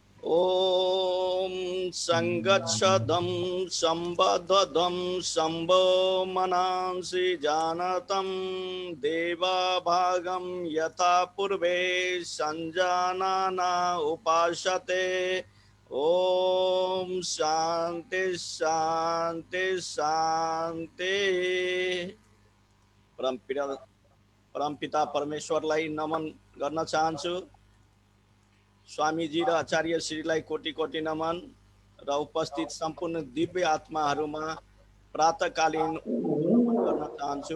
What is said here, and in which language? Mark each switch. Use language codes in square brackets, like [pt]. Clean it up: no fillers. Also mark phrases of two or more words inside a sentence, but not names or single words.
[sa] ओम संगच्छदं संबद्धं संभो मनांसि जानतं देवा भागं यथा पूर्वे संजानाना उपासते। ओम शांति शांति शांति। [ne] परमपिता परमेश्वरलाई नमन गर्न चाहन्छु। स्वामीजी र आचार्य श्रीलाई कोटि कोटि नमन र उपस्थित सम्पूर्ण दिव्य आत्माहरूमा प्रातःकालीन गर्न चाहन्छु।